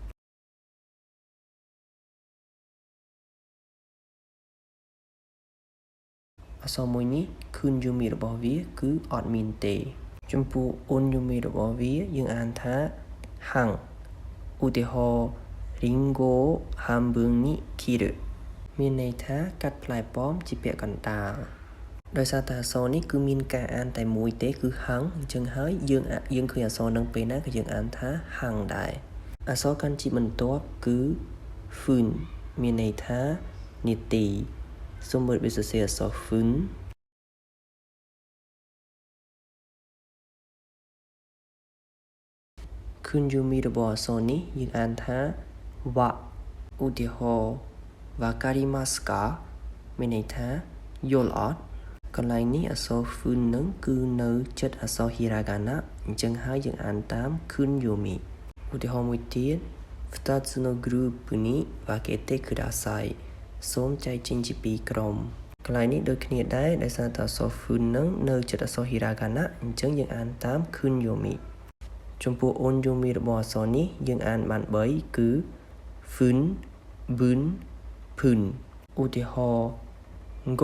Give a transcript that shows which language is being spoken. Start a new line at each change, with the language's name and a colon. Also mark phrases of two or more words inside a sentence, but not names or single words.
Khmer: អក្សរមួយនេះគឺយូមីរបស់វាគឺអត់មានទេចំពោះអ៊ុនយូមីរបស់វាយើងអានថា ហាំងឧទាហរណ៍
Japanese: リンゴを半分に切る
Khmer: មានន័យថាកាត់ផ្លែប៉ោមជាពាក់កណ្ដាលដោយសារតែអក្សរនេះគឺមានការអានតែមួយទេគឺហាំងអញ្ចឹងហើយយើងឃើញអក្សរនឹងពេលណាក៏យើងអានថាហាំងដែរអក្សរ漢字បន្ទាប់គឺហ្វឺនមានន័យថានាទីសូមមើលរបៀបសរសេរអក្សរហ្វឺន គុនយូមីរបស់អក្សរនេះយើងអានថាវ៉ាឧទាហរណ៍
Japanese: わかりますか
Khmer: មានន័យថាយល់អត់កន្លែងនេះអក្សរហ្វឺននឹងគឺនៅចិត្តអក្សរហីរ៉ាហ្គាណាអញ្ចឹងហើយយើងអានតាមគុនយូមីឧ ទាហរណ៍មួយទៀត
Japanese: 2 つのグループに分けてください
Khmer: សូមចែកចេញជា2ក្រុមកន្លែងនេះដូចគ្នាដែរដោយសារតែអក្សរហ្វឺននឹងនៅចិត្តអក្សរហីរ៉ាហ្គាណា អញ្ចឹងយើងអានតាមគុនយូមីចំពោះអ៊ុនយូមីរបស់អក្សរនេះយើងអានបាន3គឺហ្វឺនប៊ឺនភឺនឧទាហរណ៍5